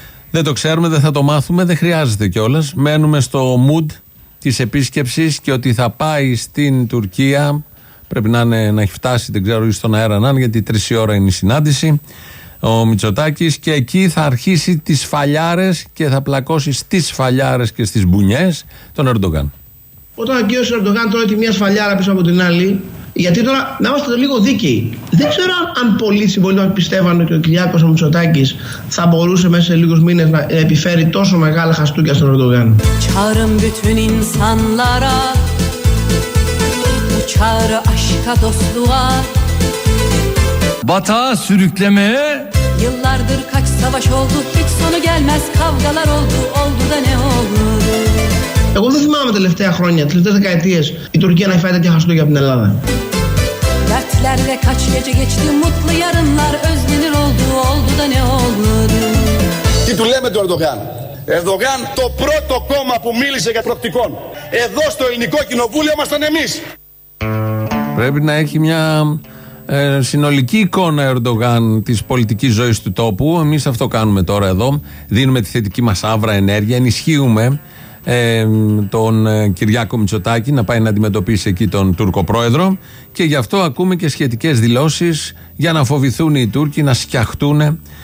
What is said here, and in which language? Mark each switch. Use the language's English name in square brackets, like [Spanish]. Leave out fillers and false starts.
[Greek] Δεν το ξέρουμε, δεν θα το μάθουμε, δεν χρειάζεται κιόλας. Μένουμε στο mood της επίσκεψης και ότι θα πάει στην Τουρκία, πρέπει να έχει φτάσει, δεν ξέρω, ή στον αέρα να είναι, γιατί 3 ώρα είναι η συνάντηση, ο Μητσοτάκης, και εκεί θα αρχίσει τις φαλιάρες και θα πλακώσει στις φαλιάρες και στις μπουνιές τον Ερντογάν. Όταν ο κ. Ερντογάν τρώει τη μια σφαλιάρα πίσω από την άλλη, γιατί τώρα να είμαστε λίγο δίκαιοι, δεν ξέρω αν πολλοί συμπολίτες πιστεύανε ότι ο Κυριάκος ο Μητσοτάκης θα μπορούσε μέσα σε λίγους μήνες να επιφέρει τόσο μεγάλα χαστούκια στον Ερντογάν. [Turkish] Çağırın bütün insanlara, bu çağrı aşka dostluğa. Batağa sürüklemeye, yıllardır kaç savaş oldu, hiç sonu gelmez kavgalar oldu, oldu da ne oldu? [Greek] Εγώ δεν θυμάμαι τα τελευταία χρόνια, τις τελευταίες δεκαετίες, η Τουρκία να φάει τέτοια χαστούκια από την Ελλάδα. [Turkish] Dertlerle kaç gece geçti, mutlu yarınlar özlenir oldu, oldu da ne oldu? [Greek] Τι του λέμε του Ερντογάν? Ερντογάν, το πρώτο κόμμα που μίλησε για προοπτικών. Εδώ στο ελληνικό κοινοβούλιο ήμασταν εμείς. Πρέπει να έχει μια συνολική εικόνα Ερντογάν της πολιτικής ζωής του τόπου. Εμείς αυτό κάνουμε τώρα εδώ. Δίνουμε τη θετική μας αύρα ενέργεια, ενισχύουμε τον Κυριάκο Μητσοτάκη να πάει να αντιμετωπίσει εκεί τον Τούρκο πρόεδρο, και γι' αυτό ακούμε και σχετικές δηλώσεις για να φοβηθούν οι Τούρκοι, να σκιαχτούν.